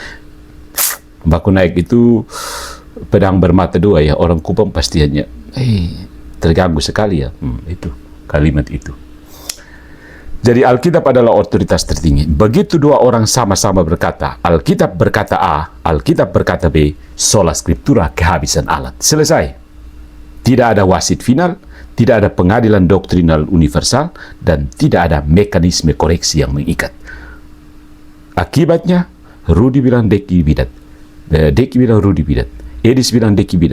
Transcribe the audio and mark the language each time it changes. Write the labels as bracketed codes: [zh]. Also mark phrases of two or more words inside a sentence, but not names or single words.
[id] Baku naik itu pedang bermata dua ya, orang Kupang pasti hanya terganggu sekali ya, itu kalimat itu. Jadi Alkitab adalah otoritas tertinggi. Begitu dua orang sama-sama berkata, Alkitab berkata A, Alkitab berkata B, [la] sola scriptura, [id] kehabisan alat. Selesai. Tidak ada wasit final, tidak ada pengadilan doktrinal universal, dan tidak ada mekanisme koreksi yang mengikat. Akibatnya, Rudi bilang Deki bidat. Deki bilang Rudi bidat. Edis bilang Deki bidat.